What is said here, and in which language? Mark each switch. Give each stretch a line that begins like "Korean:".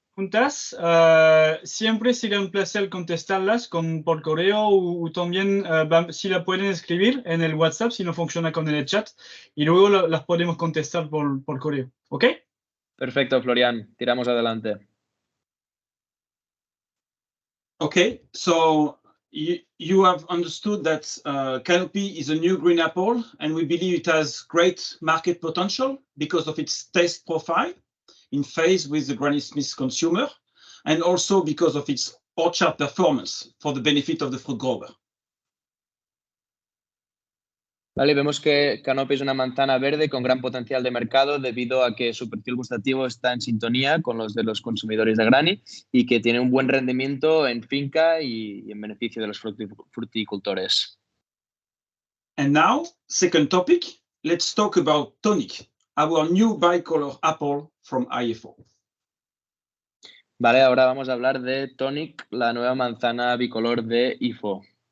Spanish: preguntas, siempre será un placer contestarlas por correo o también si la pueden escribir en el WhatsApp si no funciona con el chat y luego las podemos contestar por correo, ¿ok? Perfecto, Florian. Tiramos adelante.
English: Okay, so you have understood that Canopy is a new green apple, and we believe it has great market potential because of its taste profile in phase with the Granny Smith consumer, and also because of its orchard performance for the benefit of the fruit grower.
Spanish: Vale, vemos que Canopy es una manzana verde con gran potencial de mercado debido a que su perfil gustativo está en sintonía con los de los consumidores de Granny y que tiene un buen rendimiento en finca y en beneficio de los fruticultores.
English: And now, second topic, let's talk about Tonik, our new bicolor apple from IFO.
Spanish: Vale, ahora vamos a hablar de Tonik, la nueva manzana bicolor de IFO.